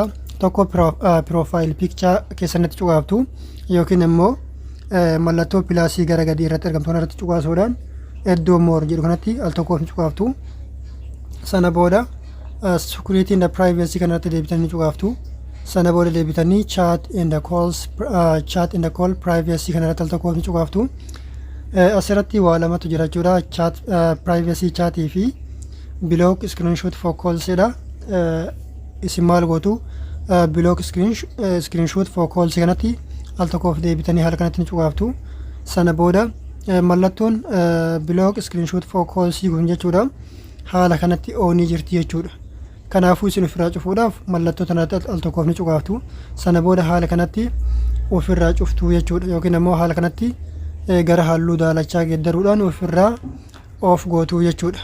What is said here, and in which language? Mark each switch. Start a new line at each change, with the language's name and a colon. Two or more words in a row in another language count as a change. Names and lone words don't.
Oromo: Tokko
English: profile picture
Oromo: keessanitti cuqaaftu yookiin immoo mallattoo pilaasii gara gadii irratti argamtu irratti cuqaasuudhaan iddoo more jedhu kanatti al tokkoof cuqaaftu. Sana booda
English: security and privacy
Oromo: kanatti deebitanii cuqaaftu. Sana booda deebitanii
English: chat and call privacy
Oromo: kanatti al tokkoof cuqaaftu. Asirratti waa lamatu jira jechuudha.
English: Chat privacy
Oromo: chatii fi
English: block screenshot for calls jedha.
Oromo: Isin maal gootu
English: block screenshot for calls
Oromo: kanatti al tokkoof deebitanii haala kanatti cuqaaftu. Sana booda mallattoon
English: block screenshot for calls
Oromo: kun jechuudha haala kanatti oonii jirti jechuudha. Kanaafuu isin ofirraa cufuudhaaf mallattoo tanatti al tokkoof ni cuqaaftu. Sana booda haala kanatti ofirraa cuftu jechuudha yookiin immoo haala kanatti gara halluu daalachaa geeddaruudhaan ofirraa of gootu jechuudha.